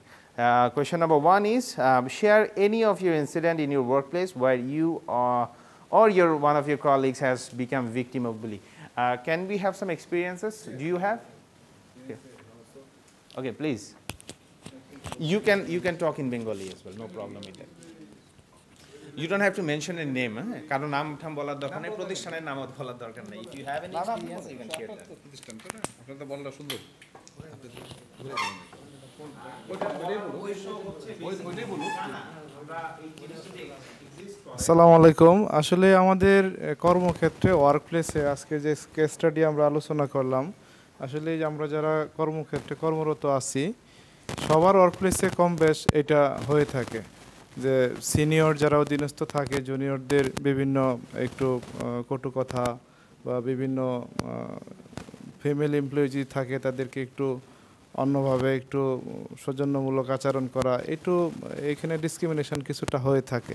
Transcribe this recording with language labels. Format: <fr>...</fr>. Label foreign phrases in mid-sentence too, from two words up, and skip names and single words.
<en>Question number 1 is, share any of your incident in your workplace where you or one of your colleagues has become victim of bullying. Can we have some experiences? Do you have? Okay, please. You can talk in Bengali as well, no problem with that. You don't have to mention a name.</en> <bn>কারণ নাম টাম বলার দরকার নেই, প্রতিষ্ঠানের নাম বলার দরকার নেই.</bn> <en>If you have any experience, you can share that.</en> <bn>প্রতিষ্ঠান তো না, আপনার তো বলতে সুন্দর.</bn> <ar>السلام عليكم.</ar> <bn>আসলে আমাদের কর্মক্ষেত্রে ওয়ার্কপ্লেসে আজকে যে</bn> <en>case study</en> <bn>আমরা আলোচনা করলাম, আসলে আমরা যারা কর্মক্ষেত্রে কর্মরত আছি সবার ওয়ার্কপ্লেসে কম বেশ এটা হয়ে থাকে যে সিনিয়র যারা অধীনস্থ থাকে জুনিয়রদের বিভিন্ন একটু কটু কথা বা বিভিন্ন</bn> <en>female employee</en> <bn>থাকে তাদেরকে একটু অন্যভাবে একটু সৌজন্যমূলক আচরণ করা, একটু এখানে ডিসক্রিমিনেশন কিছুটা হয়ে থাকে।</bn>